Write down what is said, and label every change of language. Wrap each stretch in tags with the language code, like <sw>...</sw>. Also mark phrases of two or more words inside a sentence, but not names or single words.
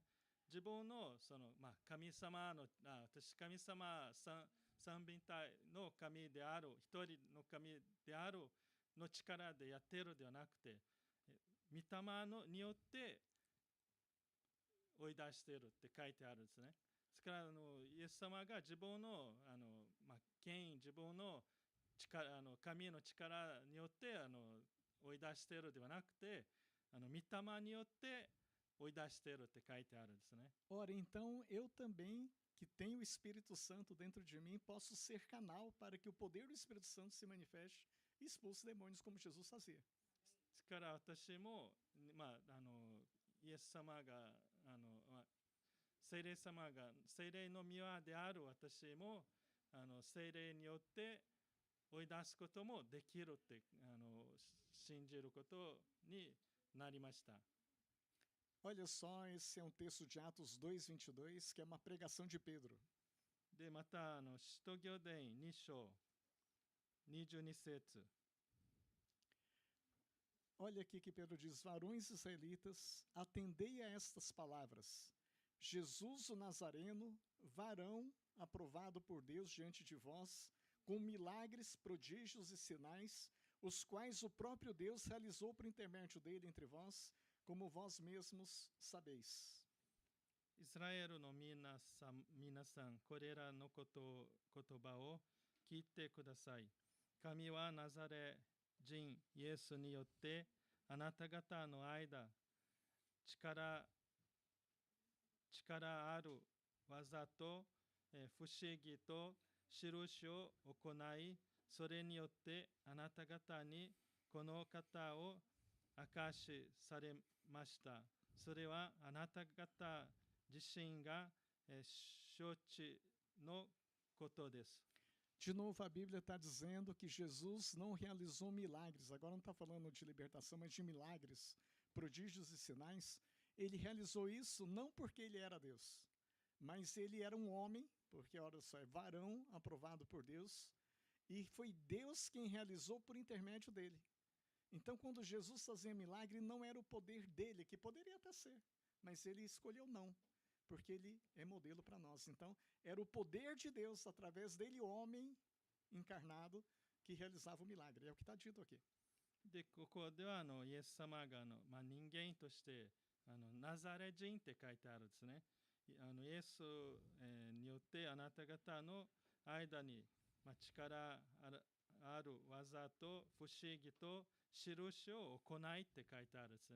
<ja>自分の神様の私神様三位一体の神である一人の神であるの力でやっているではなくて、御霊によって追い出しているって書いてあるんですね。ですからイエス様が自分の権威、自分の力神の力によって追い出しているではなくて、御霊によって追い出しているって書いてあるんですね。</ja> <pt>Ora, então eu também, que tenho o Espírito Santo dentro de mim, posso ser canal para que o poder do Espírito Santo se manifeste e expulse demônios como Jesus fazia.</pt> <ja>ですから私も、イエス様が聖霊様が聖霊の御である私も聖霊によって追い出すこともできるって信じることになりました。</ja> <pt>Olha só, esse é um texto de Atos 2:22, que é uma pregação de Pedro.</pt> <ja>でまた使徒行伝2章22節。</ja> <pt>Olha aqui que Pedro diz: varões israelitas, atendei a estas palavras. Jesus o Nazareno, varão aprovado por Deus diante de vós, com milagres, prodígios e sinais, os quais o próprio Deus realizou por intermédio dele entre vós, como vós mesmos sabeis.</pt> <ja>イスラエルの皆さん、これらの言葉を聞いてください。神はナザレ人イエスによってあなた方の間、力ある技と不思議と印を行い、それによってあなた方にこの方を明かしされました。それはあなた方自身が承知のことです。</ja> <pt>De novo, a Bíblia está dizendo que Jesus não realizou milagres. Agora não está falando de libertação, mas de milagres, prodígios e sinais. Ele realizou isso não porque ele era Deus, mas ele era um homem, porque, olha só, é varão aprovado por Deus, e foi Deus quem realizou por intermédio dele. Então, quando Jesus fazia milagre, não era o poder dele, que poderia até ser, mas ele escolheu não, porque ele é modelo para nós. Então, era o poder de Deus, através dele, homem encarnado, que realizava o milagre. É o que está dito aqui.</pt> <ja>で、ここではイエス様が人間としてナザレ人って書いてあるんですね。イエス、によってあなた方の間に、力ある技と不思議と印を行いって書いてあるんですね。</ja>